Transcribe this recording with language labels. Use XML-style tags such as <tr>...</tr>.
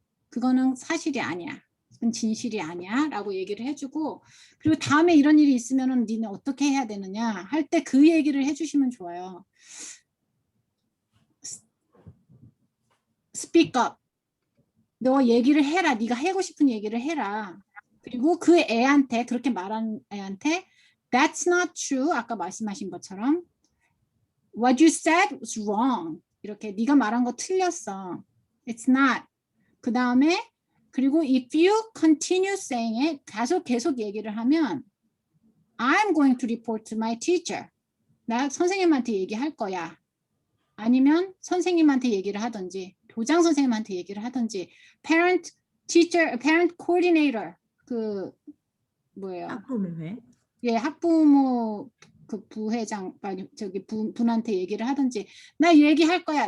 <ko>그거는 사실이 아니야. 그건 진실이 아니야 라고 얘기를 해주고 그리고 다음에 이런 일이 있으면 니네 어떻게 해야 되느냐 할 때 그 얘기를 해주시면 좋아요.</ko> <en>Speak up.</en> <ko>너 얘기를 해라. 네가 하고 싶은 얘기를 해라. 그리고 그 애한테 그렇게 말한 애한테</ko> <en>That's not true.</en> <ko>아까 말씀하신 것처럼</ko> <en>What you said was wrong.</en> <ko>이렇게 네가 말한 거 틀렸어.</ko> <en>It's not.</en> <ko>그 다음에 그리고</ko> <en>if you continue saying it</en> <ko>계속 얘기를 하면</ko> <en>I'm going to report to my teacher.</en> <ko>나 선생님한테 얘기할 거야. 아니면 선생님한테 얘기를 하든지 교장 선생님한테 얘기를 하든지 parent coordinator 그 뭐예요? 학부모회. 예, 학부모 그 부회장 아니 저기 분한테 얘기를 하든지 나 얘기할 거야.</ko>